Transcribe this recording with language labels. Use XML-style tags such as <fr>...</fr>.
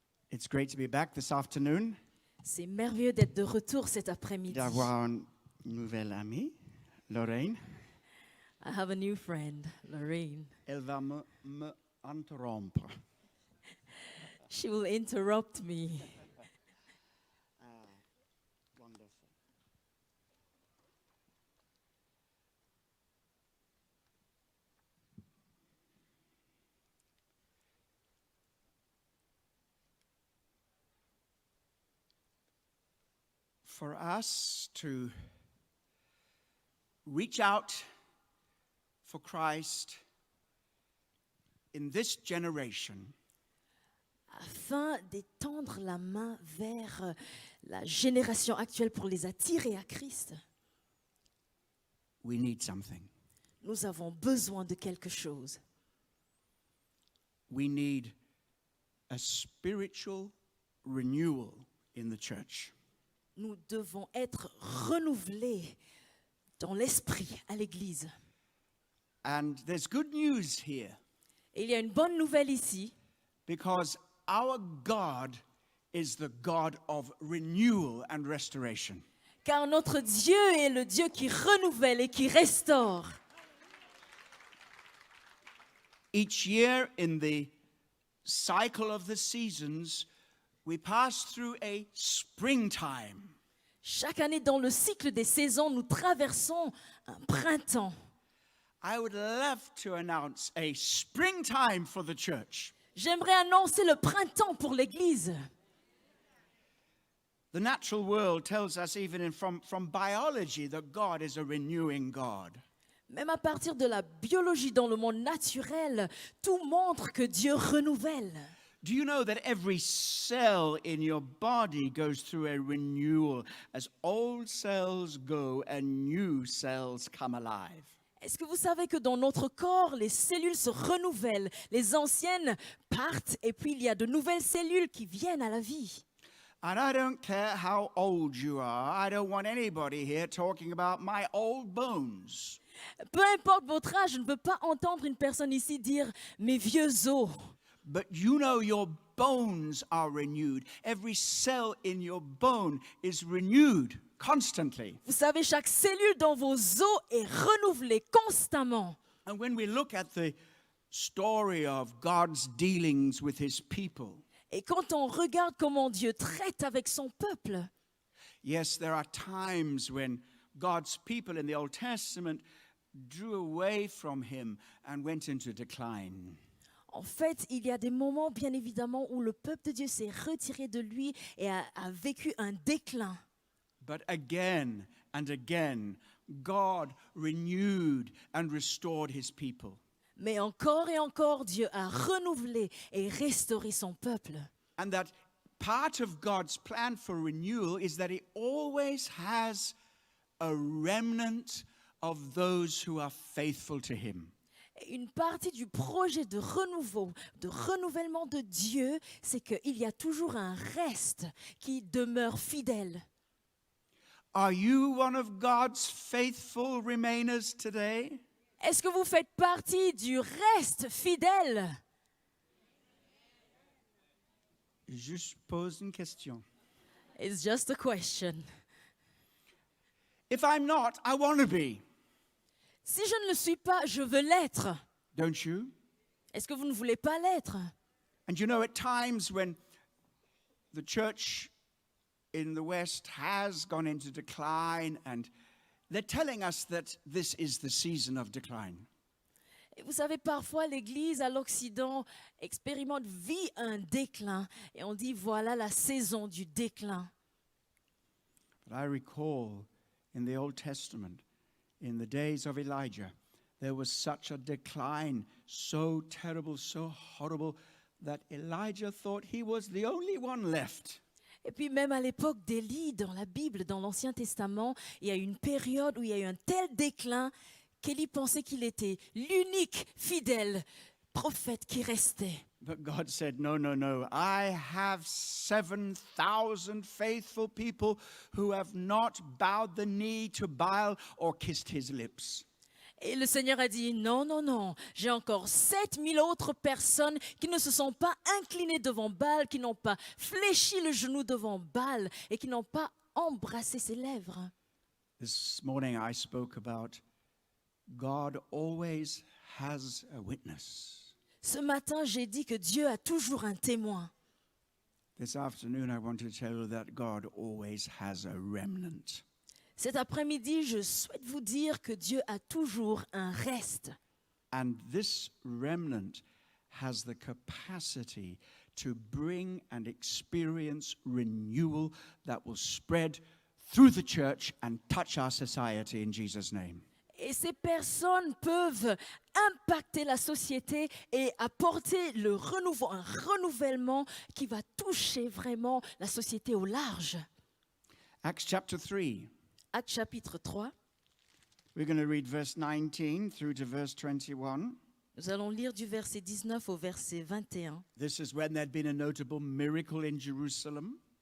<en>It's great to be back this afternoon,</en> <fr>C'est merveilleux d'être de retour cet après-midi. d'avoir une nouvelle amie, Lorraine.</fr> <en>I have a new friend, Lorraine.</en> <fr>Elle va me interrompre.</fr> <en>She will interrupt me. Wonderful. For us to reach out for Christ in this generation,</en> <fr>Afin d'étendre la main vers la génération actuelle pour les attirer à Christ,</fr> <en>we need something.</en> <fr>nous avons besoin de quelque chose.</fr> <en>We need a spiritual renewal in the church.</en> <fr>Nous devons être renouvelés dans l'esprit à l'Église.</fr> <en>And there's good news here</en> <fr>Et il y a une bonne nouvelle ici,</fr> <en>because our God is the God of renewal and restoration.</en> <fr>car notre Dieu est le Dieu qui renouvelle et qui restaure.</fr> <en>Each year in the cycle of the seasons, we pass through a springtime.</en> <fr>Chaque année, dans le cycle des saisons, nous traversons un printemps.</fr> <en>I would love to announce a springtime for the church.</en> <fr>J'aimerais annoncer le printemps pour l'Église.</fr> <en>The natural world tells us, even from biology, that God is a renewing God.</en> <fr>Même à partir de la biologie dans le monde naturel, tout montre que Dieu renouvelle.</fr> <en>Do you know that every cell in your body goes through a renewal as old cells go and new cells come alive?</en> <fr>Est-ce que vous savez que dans notre corps, les cellules se renouvellent, les anciennes partent et puis il y a de nouvelles cellules qui viennent à la vie.</fr> <en>And I don't care how old you are. I don't want anybody here talking about my old bones.</en> <fr>Peu importe votre âge, je ne peux pas entendre une personne ici dire « mes vieux os ».</fr> <en>But you know your bones are renewed. Every cell in your bone is renewed constantly.</en> <fr>Vous savez, chaque cellule dans vos os est renouvelée constamment.</fr> <en>And when we look at the story of God's dealings with his people,</en> <fr>Et quand on regarde comment Dieu traite avec son peuple,</fr> <en>yes, there are times when God's people in the Old Testament drew away from him and went into decline.</en> <fr>en fait, il y a des moments, bien évidemment, où le peuple de Dieu s'est retiré de lui et a vécu un déclin.</fr> <en>But again and again, God renewed and restored his people.</en> <fr>Mais encore et encore, Dieu a renouvelé et restauré son peuple.</fr> <en>And that part of God's plan for renewal is that he always has a remnant of those who are faithful to him.</en> <fr>Et une partie du projet de renouveau, de renouvellement de Dieu, c'est qu'il y a toujours un reste qui demeure fidèle.</fr> <en>Are you one of God's faithful remainers today?</en> <fr>Est-ce que vous faites partie du reste fidèle? Je pose une question.</fr> <en>It's just a question. If I'm not, I want to be.</en> <fr>Si je ne le suis pas, je veux l'être.</fr> <en>Don't you?</en> <fr>Est-ce que vous ne voulez pas l'être?</fr> <en>And you know, at times when the church in the West has gone into decline, and they're telling us that this is the season of decline.</en> <fr>Et vous savez, parfois, l'Église à l'Occident vit un déclin. Et on dit, voilà la saison du déclin.</fr> <en>But I recall in the Old Testament, in the days of Elijah, there was such a decline, so terrible, so horrible, that Elijah thought he was the only one left.</en> <fr>Et puis même à l'époque d'Élie, dans la Bible, dans l'Ancien Testament, il y a eu une période où il y a eu un tel déclin qu'Élie pensait qu'il était l'unique fidèle prophète qui restait.</fr> <en>But God said, no, no, no. I have 7,000 faithful people who have not bowed the knee to Baal or kissed his lips.</en> <fr>Et le Seigneur a dit, non, non, non, j'ai encore 7000 autres personnes qui ne se sont pas inclinées devant Baal, qui n'ont pas fléchi le genou devant Baal et qui n'ont pas embrassé ses lèvres.</fr> <en>This morning I spoke about God always has a witness.</en> <fr>Ce matin, j'ai dit que Dieu a toujours un témoin.</fr> <en>This afternoon I want to tell you that God always has a remnant.</en> <fr>Cet après-midi, je souhaite vous dire que Dieu a toujours un reste.</fr> <en>And this remnant has the capacity to bring and experience renewal that will spread through the church and touch our society in Jesus' name.</en> <fr>Et ces personnes peuvent impacter la société et apporter le renouveau, un renouvellement qui va toucher vraiment la société au large.</fr> <en>Acts chapter 3.</en> <fr>Actes chapitre 3,</fr> <en>We're going to read verse 19 through to verse 21.</en> <fr>nous allons lire du verset 19 au verset 21.</fr> <en>This is when there'd been a notable miracle in Jerusalem,</en>